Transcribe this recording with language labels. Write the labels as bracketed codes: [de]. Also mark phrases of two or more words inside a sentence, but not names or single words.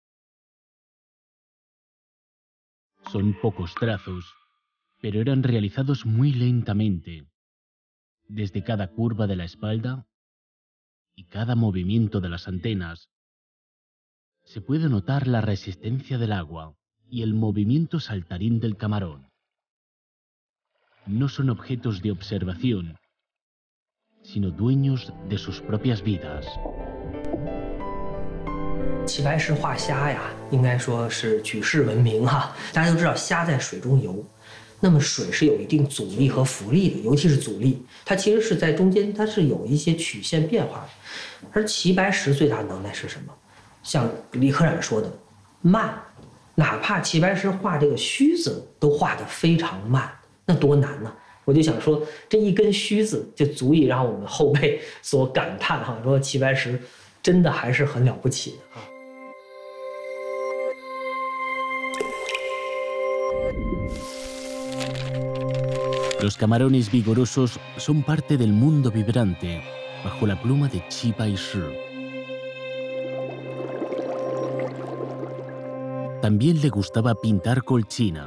[es] Son pocos trazos, pero eran realizados muy lentamente, desde cada curva de la espalda y cada movimiento de las antenas. Se puede notar la resistencia del agua y el movimiento saltarín del camarón. No son objetos de observación, sino dueños de sus propias vidas. [zh] 齐白石画虾呀，应该说是举世闻名哈。大家都知道虾在水中游，那么水是有一定阻力和浮力的，尤其是阻力，它其实是在中间，它是有一些曲线变化的。而齐白石最大的能耐是什么？ 像李可染说的，慢，哪怕齐白石画这个须子都画得非常慢，那多难呢？我就想说，这一根须子就足以让我们后辈所感叹哈，说齐白石真的还是很了不起的啊。 [es] Los camarones vigorosos son parte del mundo vibrante bajo la pluma de Qi Baishi. También le gustaba pintar colchina.